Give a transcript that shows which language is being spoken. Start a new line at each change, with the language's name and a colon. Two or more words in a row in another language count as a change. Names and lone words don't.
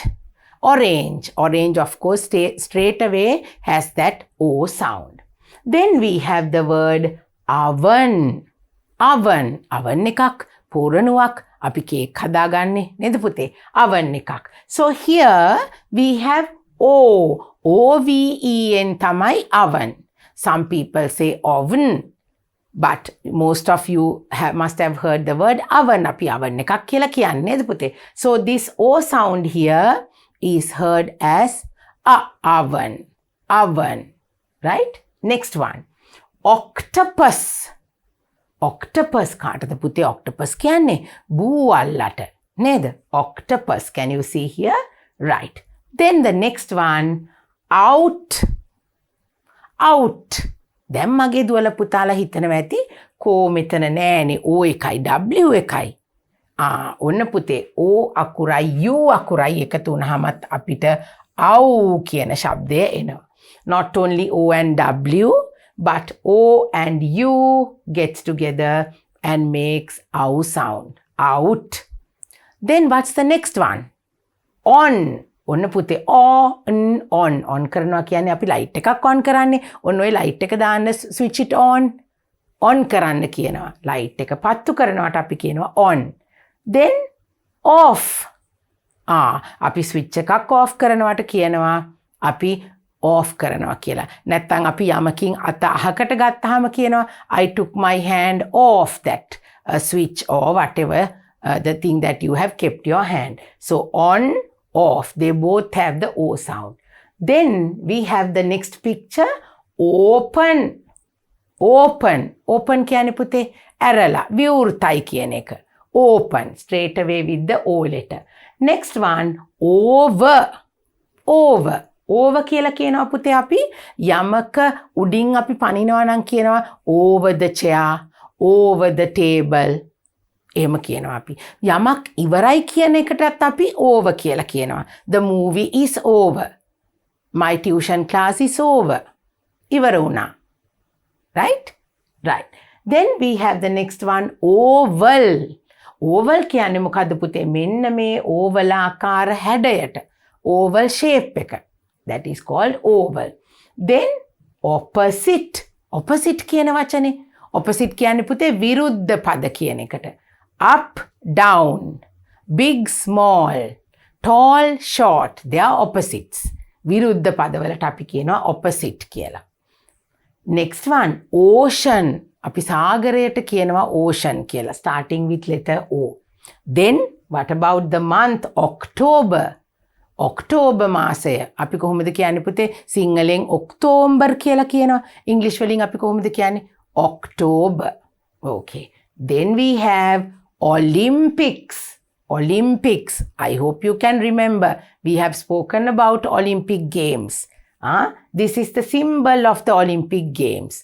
English: Orange of course straight away has that O sound. Then we have the word oven.
Sinhala: Oven එකක් පූරණුවක් අපි කේක් හදාගන්නේ නේද පුතේ? Oven එකක්.
English: So here we have O-V-E-N තමයි oven. Some people say oven but most of you must have heard the word oven.
Sinhala: අපි oven එකක් කියලා කියන්නේ නේද පුතේ?
English: So this O sound here is heard as oven. Right? Next one. Octopus.
Sinhala: Octopus කාටද පුතේ octopus කියන්නේ? බූවල්ලට නේද?
English: Octopus. Can you see here? Right. Then the next one. Out.
Sinhala: දැන් මගේ දුවල පුතාලා හිතනවා ඇති කෝ මෙතන නෑනේ O එකයි W එකයි. ඔන්න පුතේ O අකුරයි U අකුරයි එකතු වුණාමත් අපිට ow කියන ශබ්දය එනවා.
English: Not only O and W but O and U gets together and makes ow sound. Out. Then what's the next one? On.
Sinhala: ඔන්න පුතේ on කරනවා කියන්නේ අපි light එකක් on කරන්නේ. ඔන්න ඔය light එක දාන්න
English: switch it on
Sinhala: කරන්න කියනවා. light එක පත්තු කරනවට අපි කියනවා on.
English: Then off.
Sinhala: අපි switch එකක් off කරනවට කියනවා අපි off කරනවා කියලා. නැත්නම් අපි යමකින් අත අහකට ගත්තාම කියනවා
English: I took my hand off that switch or whatever the thing that you have kept your hand. So on, off, they both have the O sound. Then we have the next picture.
Sinhala: Open. Open කියන්නේ පුතේ ඇරලා විවෘතයි කියන එක.
English: Open straight away with the O letter. Next one,
Sinhala: over කියලා කියනවා පුතේ අපි යමක උඩින් අපි පනිනවා නම් කියනවා
English: over the chair, over the table.
Sinhala: එහෙම කියනවා අපි. යමක් ඉවරයි කියන එකටත් අපි over කියලා කියනවා.
English: The movie is over. My tuition class is over.
Sinhala: ඉවර වුණා.
English: Right? Then we have the next one, oval.
Sinhala: Oval කියන්නේ මොකද්ද පුතේ? මෙන්න මේ oval ආකාර හැඩයට.
English: Oval shape එක. That is called oval. Then opposite. Opposite කියන වචනේ.
Sinhala: Opposite කියන්නේ පුතේ විරුද්ධ පද කියන එකට.
English: Up, down, big, small, tall, short. They are opposites.
Sinhala: විරුද්ධ පදවලට අපි කියනවා opposite කියලා.
English: Next one, ocean.
Sinhala: අපි සාගරයට කියනවා ocean කියලා.
English: Starting with letter O. Then what about the month October?
Sinhala: ඔක්තෝබර් මාසය අපි කොහොමද කියන්නේ පුතේ? සිංහලෙන් ඔක්තෝබර් කියලා කියනවා. ඉංග්‍රීසි වලින් අපි කොහොමද කියන්නේ?
English: October. Okay. Then we have Olympics. Olympics. I hope you can remember. We have spoken about Olympic Games. This is the symbol of the Olympic Games.